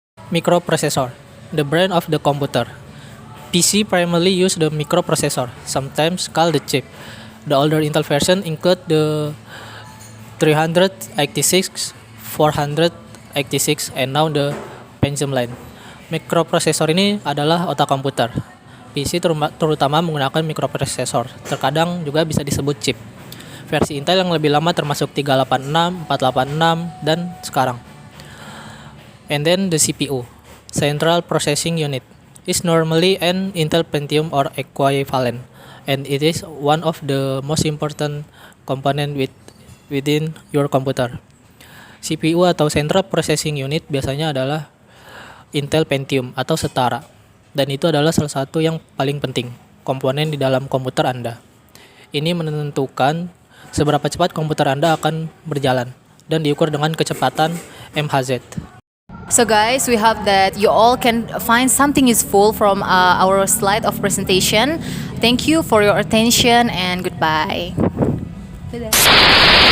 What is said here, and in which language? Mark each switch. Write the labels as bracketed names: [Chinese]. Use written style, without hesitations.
[English] Microprocessor, the brain of the computer. PC primarily use the microprocessor, sometimes called the chip. The older Intel version include the 386, 486, and now the Pentium line. [Indonesian] Microprocessor ini adalah otak komputer. PC terutama menggunakan microprocessor, terkadang juga bisa disebut chip. Versi Intel yang lebih lama termasuk 386, 486, dan sekarang. [English] And then the CPU, Central Processing Unit, is normally an Intel Pentium or equivalent, and it is one of the most important component within your computer. [Indonesian] CPU atau Central Processing Unit biasanya adalah Intel Pentium atau setara, dan itu adalah salah satu yang paling penting komponen di dalam komputer Anda. Ini menentukan seberapa cepat komputer Anda akan berjalan dan diukur dengan kecepatan MHz. [English] So guys, we hope that you all can find something useful from our slide of presentation. Thank you for your attention and goodbye. Dadah.